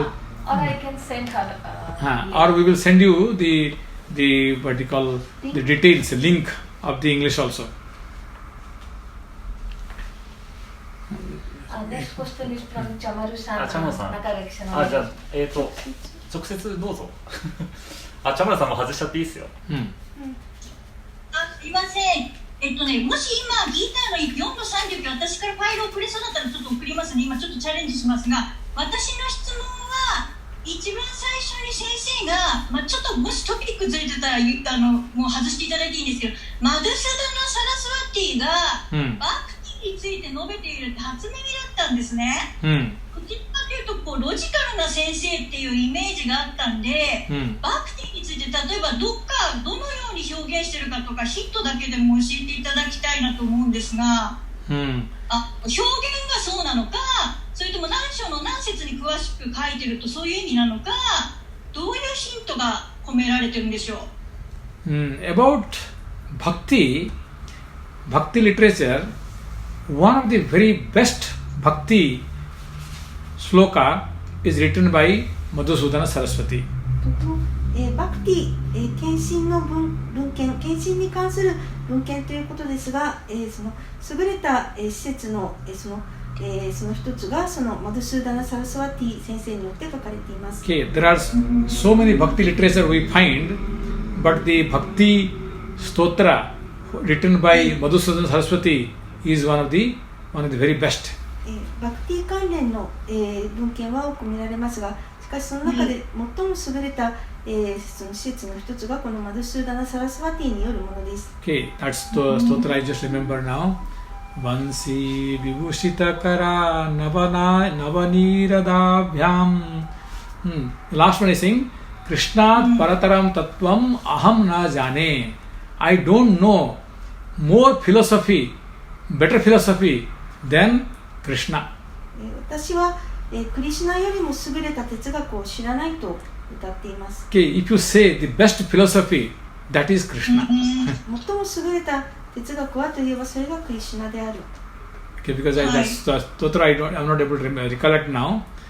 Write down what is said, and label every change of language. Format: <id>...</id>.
<en>Or I can send her. Or we will send you the what you call the details, link of the English also. Next question is from Chamaru-san.</en> <ja>チャマルさん。中垣さん。じゃあ直接どうぞ。チャマルさんも外しちゃっていいですよ。すいません。もし今ギターの4の39私からファイルを送れそうだったらちょっと送りますね。今ちょっとチャレンジしますが、私の質問は一番最初に先生が、ちょっともしトピックずれてたらもう外していただいていいんですけど、マドゥサダナ・サラスワティがバクティについて述べているって初耳だったんですね。こちらかというとロジカルな先生っていうイメージがあったんで、バクティについて例えばどのように表現してるかとかヒットだけでも教えていただきたいなと思うんですが、表現がそうなのか、それとも何章の何節に詳しく書いてるとそういう意味なのか、どういうヒントが込められてるんでしょう。</ja> <en>About Bhakti literature, one of the very best Bhakti sloka is written by Madhusudana Saraswati.</en> <ja>バクティ、献身の文献、献身に関する文献ということですが、その優れた施設のその一つがそのマドゥスーダナ・サラスワティ先生によって書かれています。</ja> <en>Okay, there are so many Bhakti literature we find, but the Bhakti Stotra written by Madhusudana Saraswati is one of the very best.</en> <ja>バクティ関連の文献は多く見られますが、しかしその中で最も優れたその施設の一つがこのマドゥスーダナ・サラスワティによるものです。</ja> <en>Okay, that's the stotra I just remember now.</en> <sa>Vansi Vibhushita Kara Navanira Bhyam.</sa> <en>The last one I sing.</en> <sa>Krishnat Parataram Tattvam Aham Na Jane.</sa> <en>I don't know more philosophy, better philosophy than Krishna.</en> <ja>私はクリシュナよりも優れた哲学を知らないと歌っています。</ja> <en>Okay, if you say the best philosophy, that is Krishna.</en> <ja>最も優れた哲学はといえばそれがクリシュナである。</ja> <en>Okay, because that's Stotra I'm not able to recollect now.</en>